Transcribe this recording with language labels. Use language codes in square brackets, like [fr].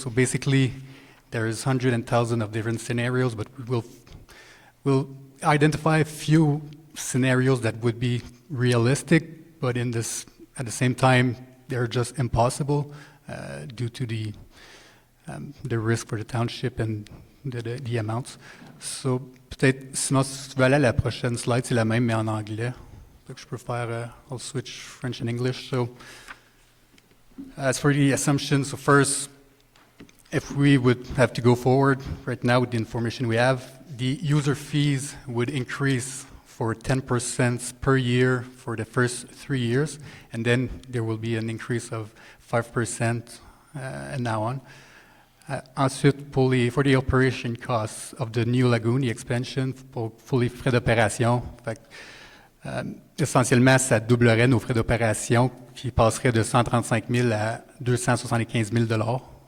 [en] So basically, there is hundreds and thousands of different scenarios, but we'll identify a few scenarios that would be realistic, but at the same time, they're just impossible due to the risk for the township and the amounts. [fr] So peut-être, sinon, si tu veux aller à la prochaine slide, c'est la même, mais en anglais. Donc je peux faire, [en] I'll switch French and English. So as for the assumptions, so first, if we would have to go forward right now with the information we have, the user fees would increase for 10% per year for the first 3 years, and then there will be an increase of 5% and now on. [fr] Ensuite, [en] for the operation costs of the new lagoon, the expansion, [fr] pour les frais d'opération, essentiellement, ça doublerait nos frais d'opération qui passeraient de 135 000 à 275 000 $.